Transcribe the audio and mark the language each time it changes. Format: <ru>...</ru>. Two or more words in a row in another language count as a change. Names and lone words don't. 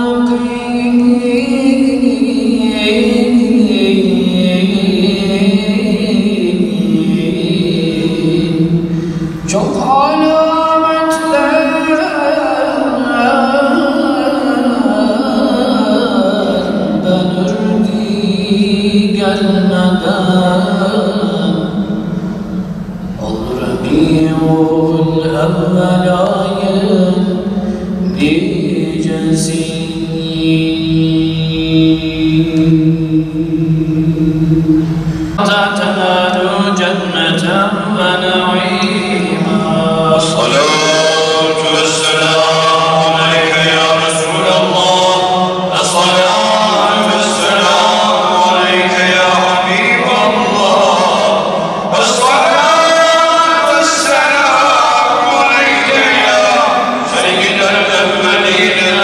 <tr>çok alametler belirdi gelmeden olur Rabiul evvel ayın nicesi</tr> <ar>تنال جنة ونعيما الصلاة والسلام عليك يا رسول الله الصلاة والسلام عليك يا حبيب الله الصلاة والسلام عليك يا سيد الأولين</ar>